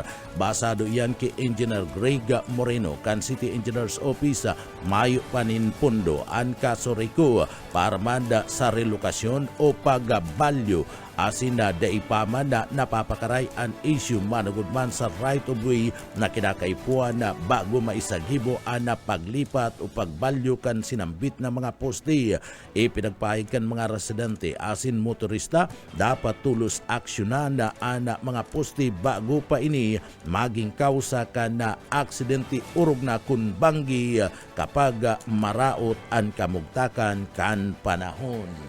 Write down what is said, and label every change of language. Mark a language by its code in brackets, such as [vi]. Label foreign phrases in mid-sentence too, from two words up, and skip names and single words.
[bik] Basado yan kay Engineer Greg Moreno kan City Engineers Office mayo panin pundo ang kasuriko para manda sa relokasyon o pagbalyo asin na daipaman na napapakaray ang issue manugod man sa [en] right of way [bik] na kinakaipuan na bago maisaghibo ang paglipat o pagbalyo kan sinambit na mga poste. Ipinagpahig kan mga residente asin motorista dapat tulos aksyonan na ang mga poste bago pa ini maging kausa kan na aksidente urog na kun banggi kapag maraot ang kamugtakan kan panahon.